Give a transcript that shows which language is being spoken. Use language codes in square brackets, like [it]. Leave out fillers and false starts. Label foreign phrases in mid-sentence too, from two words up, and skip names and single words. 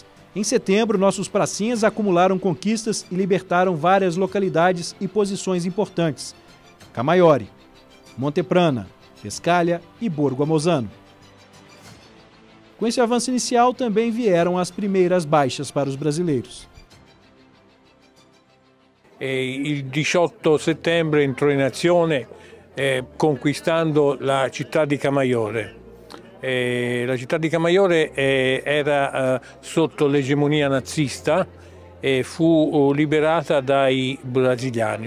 [pt] Em setembro, nossos pracinhas acumularam conquistas e libertaram várias localidades e posições importantes: Camaiore, Monteprana, Pescalha e Borgo Amozano. Com esse avanço inicial, também vieram as primeiras baixas para os brasileiros. [it] Il 18 settembre entrò in azione conquistando la città di Camaiore. La città di Camaiore era sotto l'egemonia nazista e fu liberata dai brasiliani.